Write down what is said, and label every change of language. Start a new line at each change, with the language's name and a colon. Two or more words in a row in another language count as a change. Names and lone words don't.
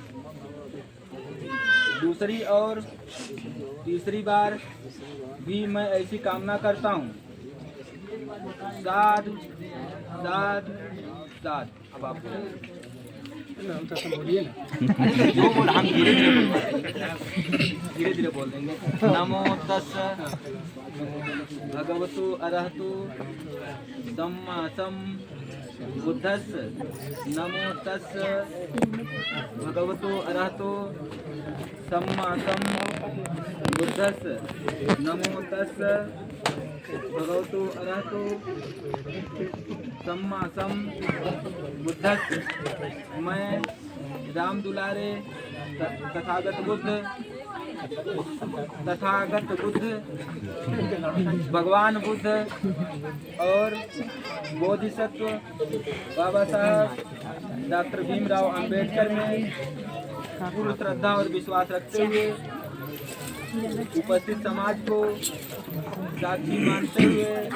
Hindi: दूसरी और तीसरी बार भी मैं ऐसी कामना करता हूँ।
Pali: साधु साधु साधु।
Hindi: अब आप बोलिए ना। जो बोल हम धीरे धीरे बोल देंगे।
Pali: नमो तस् भगवतो अरहतो सम्मा बुद्धस्य। नमो तस् भगवतो अरहतो सम्मा बुद्धस्य। नमो तस् भगवतो अरहतो सम्मा बुद्धस्य।
Hindi: मैं राम दुलारे तथागत बुद्ध भगवान बुद्ध और बोधिसत्व बाबा साहब डॉक्टर भीमराव अंबेडकर में पूर्ण श्रद्धा और विश्वास रखते हुए उपस्थित समाज को साक्षी मानते हुए